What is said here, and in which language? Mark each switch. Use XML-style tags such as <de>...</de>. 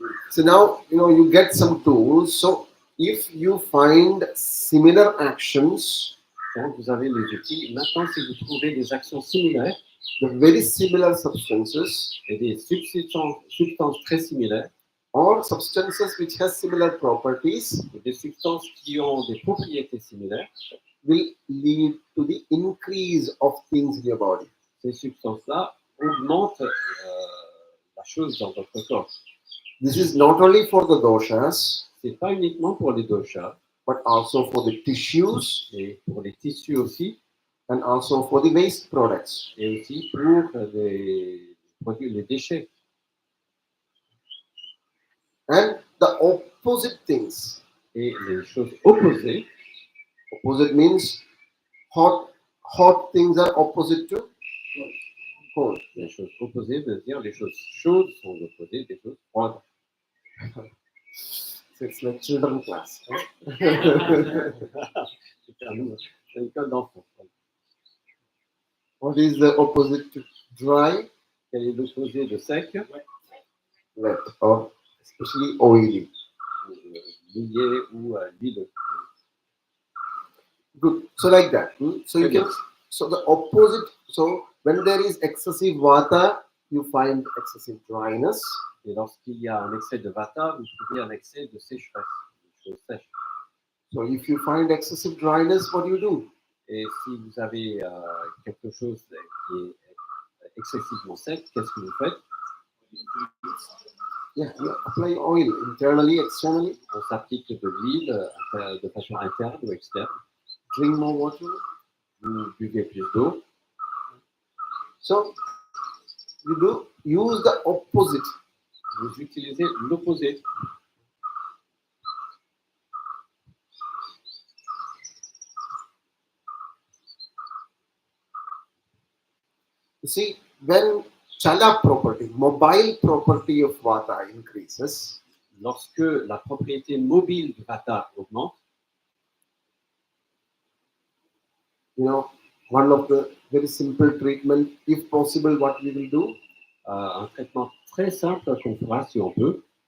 <en>So now you get some tools. So if you find similar actions,</en> <fr>Donc, vous avez les outils. Maintenant, si vous trouvez des actions similaires</fr> <en>the very similar substances,</en> <fr>et des substances très similaires,</fr> <en>or substances which has similar properties,</en> <fr>ou des substances qui ont des propriétés similaires,</fr> <en>will lead to the increase of things in your body.</en> <fr>ces substances-là augmentent la chose dans votre corps.</fr> <en>This is not only for the doshas,</en> <fr>C'est pas uniquement pour les doshas,</fr> <en>but also for the tissues</en> <fr>et pour les tissus aussi,</fr> <en>and also for the waste products.</en> <fr>et aussi pour les produits, les déchets.</fr> <en>And the opposite things.</en> <fr>Et les choses opposées,</fr> <en>Opposite means hot things are opposite to cold.</en> <fr>les choses opposées veut dire les choses chaudes sont opposées des choses froides.</fr> <en>So it's like children class.</en> <fr>C'est une école d'enfants.</fr> <en>What is the opposite to dry?</en> <fr>Quel est l'opposé de sec?</fr> <en>Wet, or especially oily.</en> <fr>Mouillé ou huileux.</fr> <en>Good. So like that. So you Okay. can. So the opposite. So when there is excessive vata, you find excessive dryness.</en> <fr>Et lorsqu'il y a un excès de vata, vous trouvez un excès de sécheresse, de choses sèches.</fr> <en>So if you find excessive dryness, what do?</en> <fr>Et si vous avez quelque chose qui est excessivement sec, qu'est-ce que vous faites?</fr> <en>Yeah, you apply oil internally, externally.</en> <fr>On s'applique de l'huile de façon interne ou externe.</fr> <en>Drink more water.</en> <fr>Vous buvez plus d'eau.</fr> <en>So you do use the opposite.</en> <fr>Vous utilisez l'opposé.</fr> <en>You see, when chala property, mobile property of vata increases,</en> <fr>Lorsque la propriété mobile du vata augmente,</fr> <en>you know, one of the very simple treatment, if possible, what we will do,</en> <fr>un traitement très simple qu'on fera si on peut.</fr>